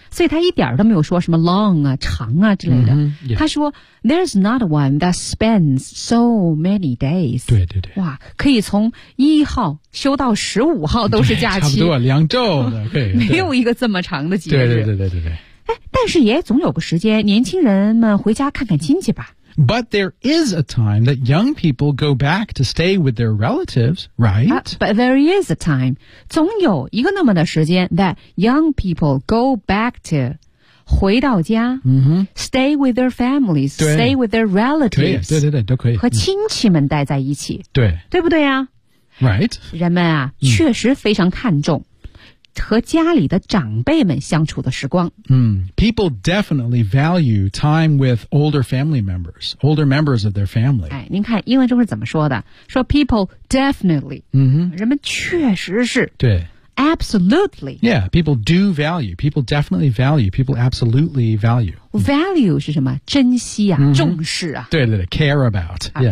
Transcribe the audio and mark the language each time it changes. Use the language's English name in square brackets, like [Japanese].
[Chinese] 所以他一点都没有说什么 long 啊长啊之类的。 [English] 嗯 yeah. [Chinese] 他说 [English] ,there's not one that spans so many days. [Chinese] 对对对。哇可以从一号休到十五号都是假期。差不多两周的可以。没有一个这么长的节日。对对对对对对。但是也总有个时间年轻人们回家看看亲戚吧。 [English] But there is a time that young people go back to stay with their relatives, right? But there is a time. [Chinese] 总有一个那么的时间 [English] that young people go back to [Chinese] 回到家、 mm-hmm. [English] stay with their families, stay with their relatives. [Chinese] 对对对都可以。和亲戚们待在一起。对。对不对啊 [English] Right. [Chinese] 人们啊、mm. 确实非常看重和家里的长辈们相处的时光。 [English] 嗯、mm, ，People definitely value time with older family members, older members of their family. [Chinese] 哎，您看英文中是怎么说的？说 [English] People definitely，嗯哼、mm-hmm. ， [Chinese] 人们确实是对 [English] ，Absolutely， Yeah， People do value， People definitely value， People absolutely value。 [Chinese] Value 是什么？珍惜啊， mm-hmm. 重视啊。对对对 ， [English] care about，、 [Chinese] yeah.